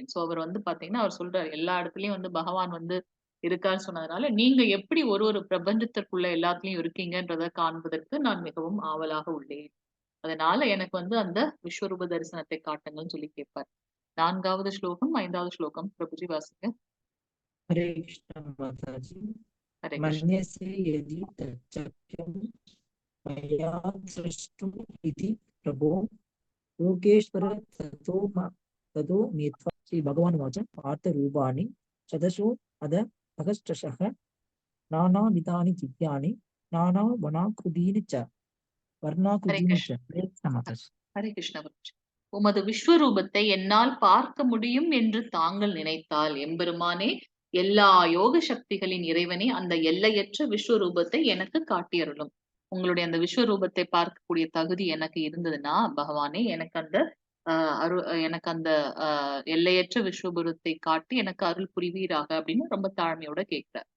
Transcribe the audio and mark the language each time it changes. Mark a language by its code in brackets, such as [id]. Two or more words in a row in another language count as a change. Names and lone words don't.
[ta] சோ அவர் வந்து பாத்தீங்கன்னா அவர் சொல்றாரு, எல்லா இடத்துலயும் வந்து பகவான் வந்து இருக்கான்னு சொன்னதுனால, நீங்க எப்படி ஒரு ஒரு பிரபஞ்சத்திற்குள்ள எல்லாத்துலயும் இருக்கீங்கன்றத காண்பதற்கு நான் மிகவும் ஆவலாக உள்ளேன். அதனால எனக்கு வந்து அந்த விஸ்வரூப தரிசனத்தை காட்டுங்கள்ன்னு சொல்லி கேட்பார். 4வது ஸ்லோகம், 5வது ஸ்லோகம் பிரபுஜி வாசிங்க. [sa] हरे कृष्ण माता जी। [ta] ஹரே கிருஷ்ணா. [sa] मन्यसे यदि तच्चक्यं मया द्रष्टुम् इति प्रभो योगेश्वर ततो नीत्वा। श्री भगवान वाच पार्थरूपाणि शतशो अध सहस्रशः नानाविधानि दिव्यानि नानावनाकृतीनि च [ta] ஹரே [sa] वर्णाकृतीनि [ta] கிருஷ்ணா. [sa] च। हरे कृष्ण माता जी। [ta] ஹரே கிருஷ்ணா பிரபுஜி. உமது விஸ்வரூபத்தை என்னால் பார்க்க முடியும் என்று தாங்கள் நினைத்தால் எம்பெருமானே, எல்லா யோக சக்திகளின் இறைவனே, அந்த எல்லையற்ற விஸ்வரூபத்தை எனக்கு காட்டியருளும். உங்களுடைய அந்த விஸ்வரூபத்தை பார்க்கக்கூடிய தகுதி எனக்கு இருந்ததுன்னா பகவானே, எனக்கு அந்த எல்லையற்ற விஸ்வரூபத்தை காட்டி எனக்கு அருள் புரிவீராக அப்படின்னு ரொம்ப தாழ்மையோட கேட்கிறார்.